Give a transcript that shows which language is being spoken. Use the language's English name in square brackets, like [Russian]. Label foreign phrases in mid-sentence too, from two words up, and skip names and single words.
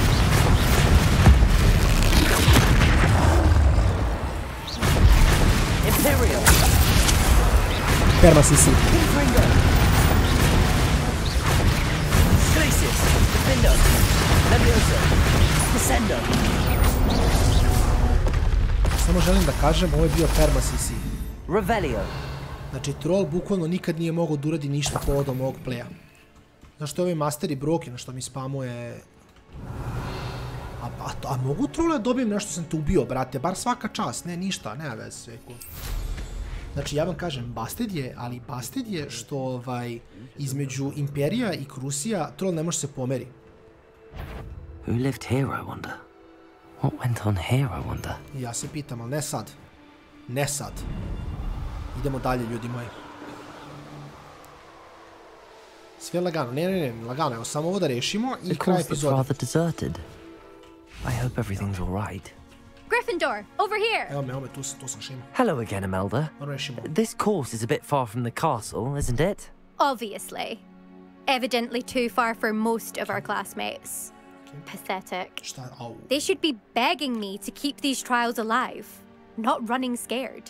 [Bosnian] Imperial. Perma CC. Confringo. Glacius. Defendo. Leviosa. Descendo. Samo želim da kažem, ovo je bio Perma CC. Revelio. Znači, troll bukvalno nikad nije mogao da uradi ništa povodom ovog playa. Znaš što je ovaj master i broken, što mi spamuje... A mogu trolle da dobijem nešto sam te ubio, brate, bar svaka čast, ne, ništa, nema veze, sve cool. Znači, ja vam kažem, Basted je, ali Basted je što, između Imperija i Krusija, troll ne može se pomeri. [English] Who lived here, I wonder? What went on here, I wonder? [Bosnian] Ja se pitam, ali ne sad. Ne sad. Idemo dalje, ljudi moji. Sve lagano, ne, lagano, evo samo ovo da rešimo i kraj epizode. [English] I hope everything's all right. Gryffindor, over here! [Bosnian] Evo me, tu sam šima. [English] Hello again, Imelda. This course is a bit far from the castle, isn't it? Obviously. Evidently too far for most of our classmates. Pathetic. They should be begging me to keep these trials alive, not running scared.